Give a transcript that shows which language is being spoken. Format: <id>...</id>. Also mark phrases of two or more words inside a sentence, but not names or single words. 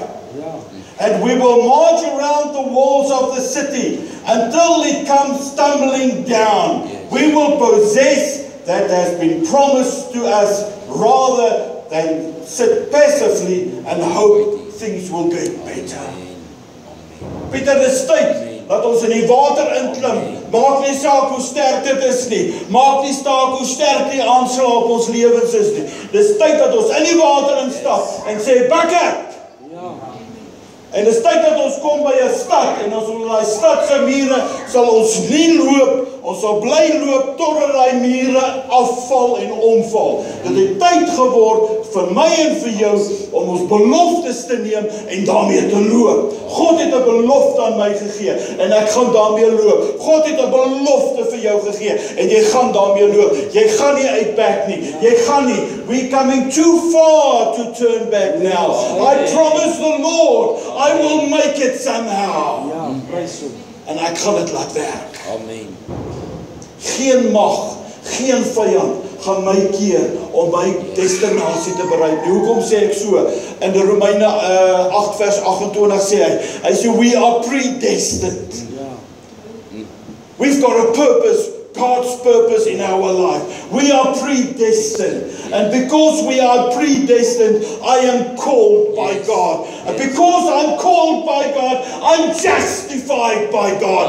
<en>And we will march around the walls of the city until it comes stumbling down. We will possess that has been promised to us rather than sit passively and hope things will get better.</en> <af>Peter, dis tyd dat ons in die water inklim. Maak nie saak hoe sterk dit is nie. Maak nie saak hoe sterk die aanslag op ons lewens is nie. Dis tyd dat ons in die water instap en sê,</af> <en>back up!</en> <af>En dis tyd dat ons kom by 'n stad en ons onder daai stad se mure sal ons nie loop, ons sal bly loop totdat daai mure afval en omval. Dit het tyd geword vir my en vir jou om ons beloftes te neem en daarmee te loop. God het 'n belofte aan my gegee en ek gaan daarmee loop. God het 'n belofte vir jou gegee en jy gaan daarmee loop. Jy gaan nie uitback nie. Jy gaan nie.</af> <en>We're coming too far to turn back now. I promise the Lord, I will make it somehow.</en> <af>Ja, prys hom. En ek gaan dit laat werk. Amen. Geen mag, geen vyand gaan my keer om my destinasie te bereik. Hoekom sê ek so? In die Romeine 8 vers 28 sê hy sê</af> <en>we are predestined.</en> <af>Ja.</af> <en>We've got a purpose, God's purpose in our life. We are predestined. And because we are predestined, I am called by God. And because I'm called by God, I'm justified by God.</en>